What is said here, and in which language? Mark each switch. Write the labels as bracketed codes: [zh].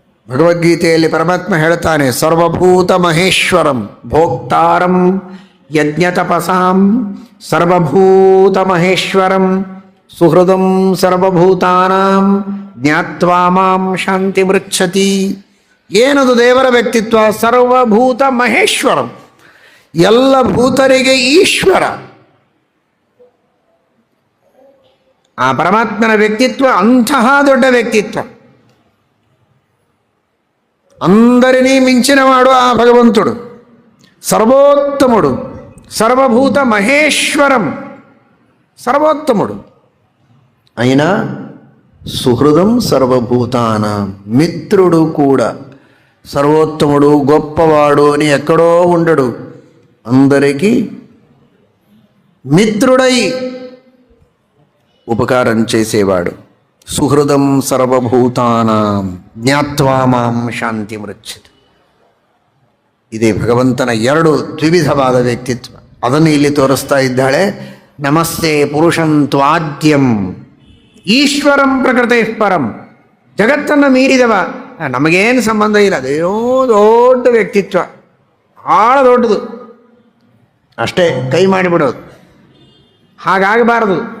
[kn] ಭಗವದ್ಗೀತೆಯಲ್ಲಿ ಪರಮಾತ್ಮ ಹೇಳ್ತಾನೆ, [sa] ಸರ್ವಭೂತ ಮಹೇಶ್ವರಂ ಭೋಕ್ತಾರಂ ಯಜ್ಞತಪಸಾಂ ಸರ್ವಭೂತ ಮಹೇಶ್ವರಂ ಸುಹೃದಂ ಸರ್ವಭೂತಾನಾಂ ಜ್ಞಾತ್ವಾ ಮಾಂ ಶಾಂತಿ ಮೃಚ್ಛತಿ. [kn] ಏನದು ದೇವರ ವ್ಯಕ್ತಿತ್ವ? [sa] ಸರ್ವಭೂತ ಮಹೇಶ್ವರಂ, [kn] ಎಲ್ಲ ಭೂತರಿಗೆ ಈಶ್ವರ. ಆ ಪರಮಾತ್ಮನ ವ್ಯಕ್ತಿತ್ವ ಅಂತಹ ದೊಡ್ಡ ವ್ಯಕ್ತಿತ್ವ. [te] అందరినీ మించిన వాడు ఆ భగవంతుడు, సర్వోత్తముడు, [sa] సర్వభూత మహేశ్వరం, [te] సర్వోత్తముడు. అయినా [sa] సుహృదం సర్వభూతానాం, [te] మిత్రుడు కూడా. సర్వోత్తముడు గొప్పవాడు అని ఎక్కడో ఉండడు, అందరికీ మిత్రుడై ఉపకారం చేసేవాడు. [sa] సుహృదం సర్వభూతానాం జ్ఞాత్వా మాం ಶಾಂತಿ ಮೃಚ್ಛತಿ. [kn] ಇದೇ ಭಗವಂತನ ಎರಡು ದ್ವಿವಿಧವಾದ ವ್ಯಕ್ತಿತ್ವ. ಅದನ್ನು ಇಲ್ಲಿ ತೋರಿಸ್ತಾ ಇದ್ದಾಳೆ. [sa] ನಮಸ್ತೆ ಪುರುಷಂ ತ್ವಾದ್ಯಂ ಈಶ್ವರಂ ಪ್ರಕೃತೆ ಪರಂ, [kn] ಜಗತ್ತನ್ನು ಮೀರಿದವ, ನಮಗೇನು ಸಂಬಂಧ ಇಲ್ಲ, ಅದೇನೋ ದೊಡ್ಡ ವ್ಯಕ್ತಿತ್ವ, ಭಾಳ ದೊಡ್ಡದು, ಅಷ್ಟೇ ಕೈ ಮಾಡಿಬಿಡೋದು. ಹಾಗಾಗಬಾರದು.